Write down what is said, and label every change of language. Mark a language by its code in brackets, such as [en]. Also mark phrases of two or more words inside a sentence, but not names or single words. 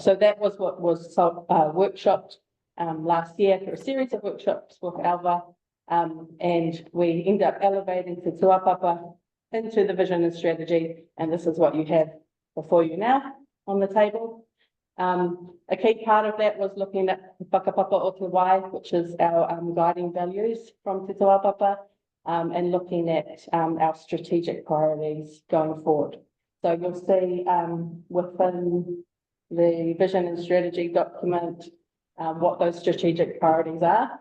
[en] So that was what was workshopped last year through a series of workshops with Alva, and we end up elevating Te Tuapapa into the vision and strategy, and this is what you have before you now on the table. A key part of that was looking at [mi] whakapapa o te wai, [en] which is our guiding values from Te Tuapapa, and looking at our strategic priorities going forward. So you'll see within the vision and strategy document what those strategic priorities are.